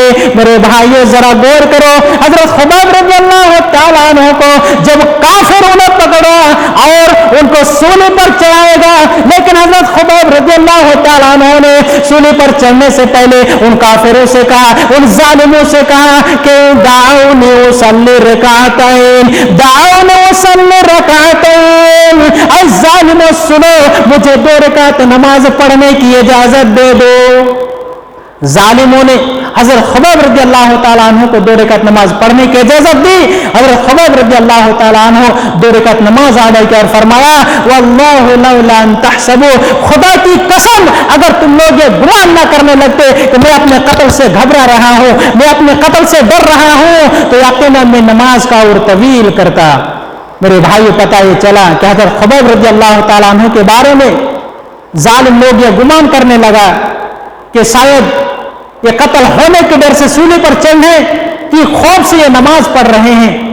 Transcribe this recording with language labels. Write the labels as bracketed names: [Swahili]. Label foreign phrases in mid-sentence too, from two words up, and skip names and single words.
[Hindi] मेरे भाइयों, जरा गौर करो। हजरत खुब्बाब [Arabic] رضي الله تعالى عنه [Hindi] को जब काफिरों ने पकड़ा और उनको सूली पर चढ़ाएगा, लेकिन हजरत खुब्बाब [Arabic] رضي الله تعالى عنه [Hindi] ने सूली पर चढ़ने से पहले उन काफिरों से कहा, उन जालिमों से कहा कि [Arabic] دعوني أصلي ركعتين، دعوني أصلي ركعتين, [Hindi] ऐ जालिमों सुनो, मुझे 2 रकात नमाज पढ़ने की इजाजत दे दो। जालिमों ने हजरत खुब्बाब [Arabic] رضي الله تعالى عنه [Hindi] को 2 रकात नमाज पढ़ने की इजाजत दी। हजरत खुब्बाब [Arabic] رضي الله تعالى عنه [Hindi] 2 रकात नमाज अदा की और फरमाया, [Arabic] والله لولا أن تحسبوا, [Hindi] खुदा की कसम अगर तुम लोग ये गुमान ना करने लगते कि मैं अपने कत्ल से घबरा रहा हूं, मैं अपने कत्ल से डर रहा हूं, तो यकीनन मैं नमाज का और तवील करता। मेरे भाई, पता ये चला कि हजरत खुब्बाब [Arabic] رضي الله تعالى عنه [Hindi] के बारे में जालिम लोग ये गुमान करने लगा कि शायद ये कत्ल होने के डर से सूली पर चढ़ने की खौफ से ये नमाज पढ़ रहे हैं।